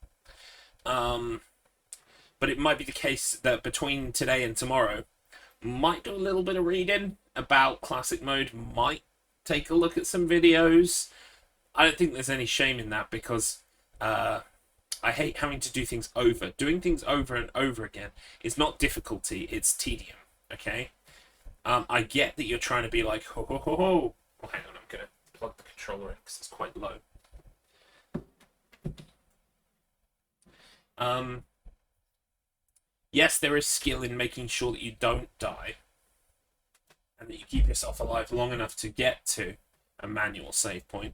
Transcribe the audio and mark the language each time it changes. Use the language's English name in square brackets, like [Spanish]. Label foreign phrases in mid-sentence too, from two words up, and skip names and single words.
[English] But it might be the case that between today and tomorrow, might do a little bit of reading about Classic mode, might take a look at some videos. I don't think there's any shame in that, because I hate having to do things over. Doing things over and over again is not difficulty, it's tedium, okay? I get that you're trying to be like, ho ho ho ho. Oh, hang on, I'm going to plug the controller in because it's quite low. Yes, there is skill in making sure that you don't die, and that you keep yourself alive long enough to get to a manual save point.